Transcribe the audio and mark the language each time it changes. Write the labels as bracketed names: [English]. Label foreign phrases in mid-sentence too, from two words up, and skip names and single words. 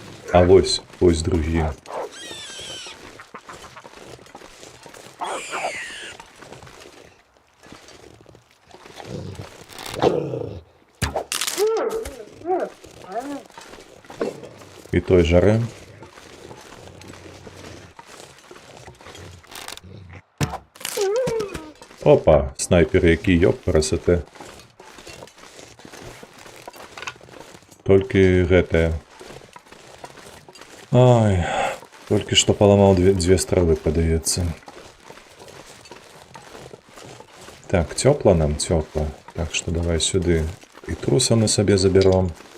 [Belarusian] А вось другі. І той жаре. [Ukrainian] Опа, снайпер який, ёп, красота. [Belarusian] Толькі гэтае. Ай, толькі што паламаў дзве стрэлы, падаецца. Так, цёпла нам, цёпла. Так што давай сюды. І труса мы сабе заберем.